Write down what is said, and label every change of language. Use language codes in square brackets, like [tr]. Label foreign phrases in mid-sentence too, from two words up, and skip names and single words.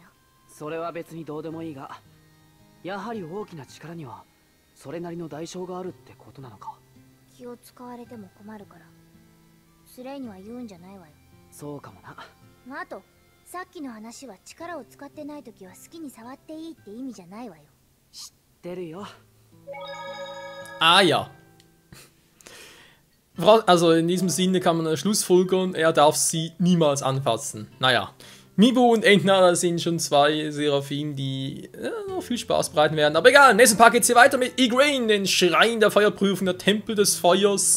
[ja] それは別にどうでもいいが、やはり大きな力にはそれなりの代償があるってことなのか。気を使われても困るからスレイには言うんじゃないわよ。そうかもな。あとさっきの話は力を使ってない時は好きに触っていいって意味じゃないわよ。知ってるよ。 [de] Ah ja. Also in diesem Sinne kann man schlussfolgern, er darf sie niemals anfassen. Naja. Mibu und Entna sind schon zwei Seraphim, die noch viel Spaß bereiten werden. Aber egal, im nächsten Part geht es hier weiter mit Igraine, den Schrein der Feuerprüfung, der Tempel des Feuers.